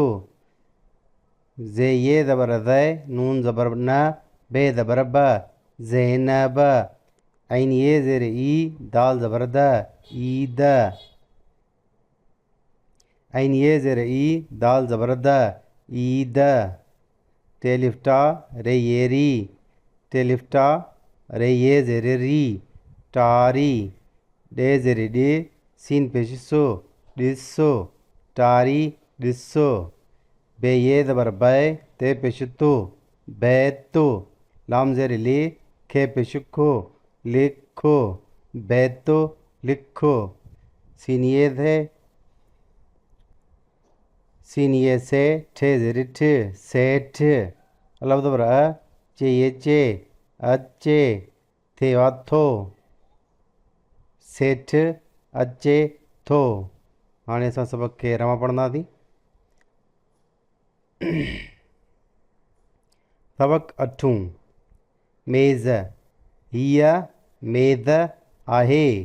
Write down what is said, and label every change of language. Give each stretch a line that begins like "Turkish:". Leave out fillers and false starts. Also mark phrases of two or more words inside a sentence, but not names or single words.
Sindhi: ज़े ये ज़बर ज़ै, नून ज़बर न, बे ज़बर ब, ज़ैनब। ऐन ये ज़ेर ई, दाल ज़बर द, ईद। ऐन ये ज़ेर ई, दाल ज़बर द, ईद। टे लिफ्टा, रे ये री, टे लिफ्टा, रे ये ज़ेर री, टारी। डे ज़ेर डे, सीन पेशिसो, ॾिसो, टारी ॾिसो। बे ये ज़बर बै, ते पेशतो, बैतो। लाम ज़ेर ले, खे पेशको, लिखो, बैतो लिखो। सीन ये थे, सीन ये से, ठे ज़ेर ठ, सेठ। अलफ ज़बर अ, चे ये चे, अचे, थे वाथो, सेठ अचे थो। हाणे असां सबक खे रवां पढ़ंदासीं। सबक 8। मेज़। हीअ मेज़ आहे।